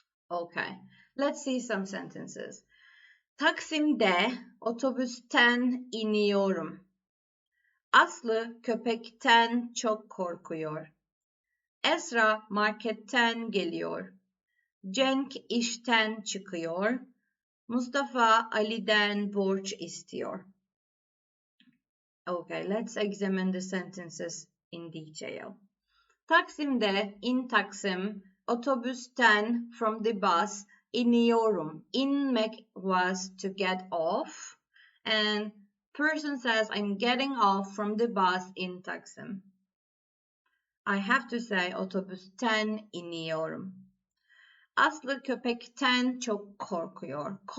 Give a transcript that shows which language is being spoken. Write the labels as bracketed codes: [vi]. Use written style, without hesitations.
[en] Okay, let's see some sentences. [tr] Taksim'de otobüsten iniyorum. Aslı köpekten çok korkuyor. Esra marketten geliyor. Cenk işten çıkıyor. Mustafa Ali'den borç istiyor. [en] Okay, let's examine the sentences in detail. [tr] Taksim'de, [en] in Taksim, [tr] otobüsten, [en] from the bus, [tr] iniyorum. [en] Inmek was to get off, and person says I'm getting off from the bus in Taksim. I have to say [tr] otobüsten iniyorum. Aslı köpekten çok korkuyor.